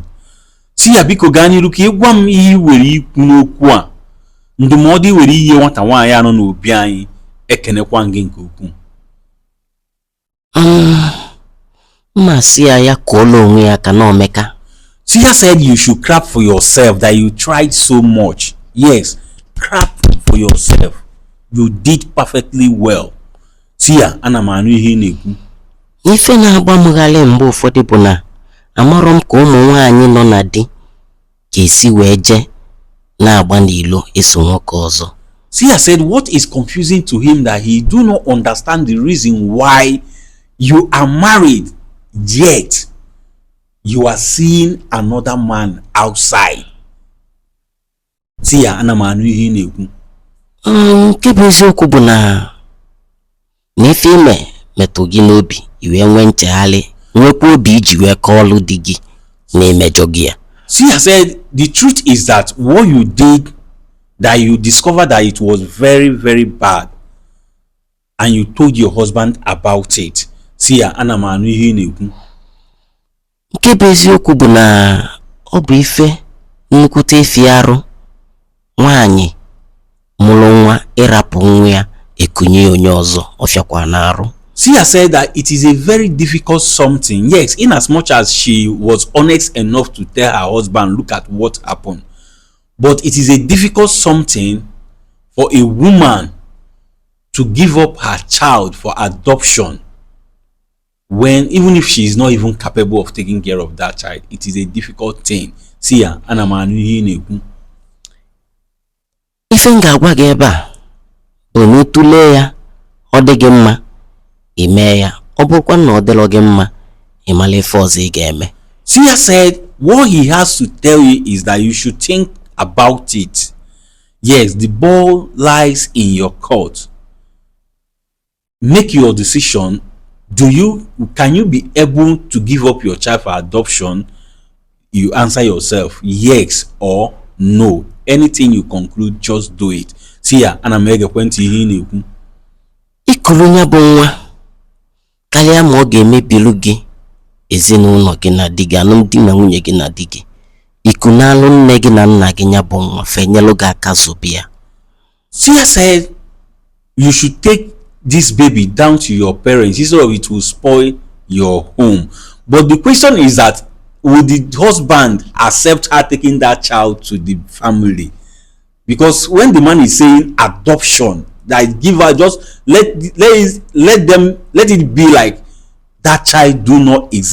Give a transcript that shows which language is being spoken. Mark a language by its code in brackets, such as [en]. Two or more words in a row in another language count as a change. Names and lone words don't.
[ig] Sia biko gaa n'iru ka ị gwa m ihe iwere ikwu n'okwu a. Ndụmọdụ iwere ihe nwata nwaanyị anọ n'obi anyị. Ekenekwa gị nke ukwuu. Ma Sia ya kọọla onwe ya ka na omeka. [en] Sia said you should clap for yourself, that you tried so much. Yes, clap for yourself. You did perfectly well. [ig] Sia, ana m anụ ihe ị na-ekwu. Ife na-agba m ghali mgbe ụfọdụ bụ na amarọ m ka ụmụ nwaanyị nọ na di ga-esi wee je na-agba n'ilo eso nwoke ọzọ. [en] Sia said what is confusing to him that he do not understand the reason why you are married yet you are seeing another man outside. [ig] Sia, ana m anụ ihe ị na-ekwu. Nke bụ eziokwu bụ na ife ime metụ gị n'obi iwe nwee nchegharị nwekwa obi iji wee kọọlụ di gị na-emejọ gị ya. [en] Sia said the truth is that what you did, that you discovered that it was very very bad and you told your husband about it. [ig] Sia, ana m anụ ihe ị na-ekwu. Nke bụ eziokwu bụ na ọ bụ ife nnukwute efi arụ nwaanyị mụrụ nwa ịrapụ nwa ya ekunye onye ọzọ ọfịakwa n'arụ. [en] Sia said that it is a very difficult something. Yes, in as much as she was honest enough to tell her husband, look at what happened. But it is a difficult something for a woman to give up her child for adoption when, even if she is not even capable of taking care of that child, it is a difficult thing. [ig] Sia, ana m anụ ihe ị na-ekwu. Ife m ga-agwa gị ebe a bụ na ịtụlee ya ọ dị gị mma ime ya, ọ bụrụkwa na ọ dịrọ gị mma ịmala ife ọzọ ị ga-eme. [en] Sia said what he has to tell you is that you should think about it. Yes, the ball lies in your court. Make your decision. Can you be able to give up your child for adoption? You answer yourself yes or no. Anything you conclude, just do it. [ig] Sia, ana m egekwentị ihe ị na-ekwu. Ikuru nya bụ nwa karịa ma ọ ga-emebilu gị ezinụlọ gị na di gị, alụmdi na nwunye gị na di gị. Iku na-alụ nne gị na nna gị nya bụ nwa fenyelụ gị aka zobe ya. [en] Sia said you should take this baby down to your parents instead of it will spoil your home. But the question is that would the husband accept her taking that child to the family? Because when the man is saying adoption, that give her, just let it be like that child do not exist.